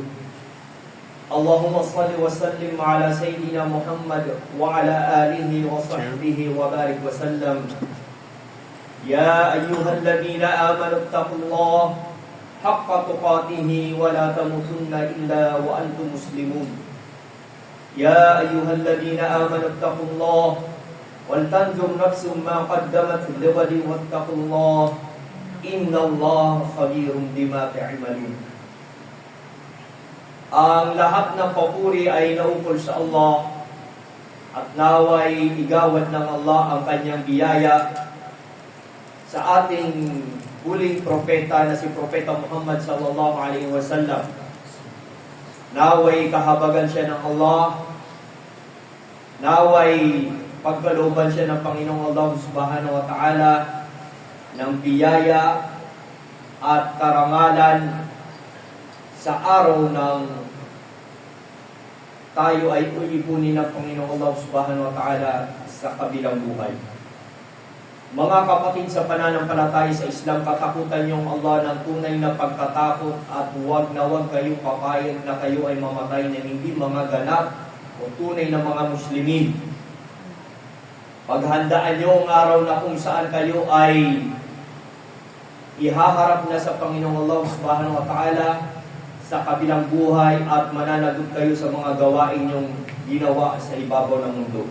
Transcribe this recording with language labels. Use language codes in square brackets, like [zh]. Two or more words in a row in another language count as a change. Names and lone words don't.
[ar] اللهم صل وسلم على سيدنا محمد وعلى آله وصحبه وبارك وسلم. يا أيها الذين آمنوا اتقوا الله حق تقاته ولا تموتن إلا وأنتم مسلمون. يا أيها الذين آمنوا اتقوا الله ولتنظر نفس ما قدمت لغد واتقوا الله إن الله خبير بما تعملون. [tl] Ang lahat ng papuri ay naukol sa Allah at naway igawad ng Allah ang kanyang biyaya sa ating huling propeta na si Propeta Muhammad [ar] صلى الله عليه وسلم. [tl] Naway kahabagan siya ng Allah, naway pagkalooban siya ng Panginoong Allah [ar] سبحانه وتعالى [tl] ng biyaya at karangalan sa araw ng tayo ay ulipunin ng Panginoong Allah [ar] سبحانه وتعالى [tl] sa kabilang buhay. Mga kapatid sa pananampalataya sa Islam, katakutan niyong Allah ng tunay na pagkatakot at huwag na huwag kayong papayag na kayo ay mamatay na hindi mga ganap o tunay na mga Muslimin. Paghandaan niyo ang araw na kung saan kayo ay ihaharap na sa Panginoong Allah [ar] سبحانه وتعالى [tl] sa kabilang buhay at mananagot kayo sa mga gawain yung ginawa sa ibabaw ng mundo.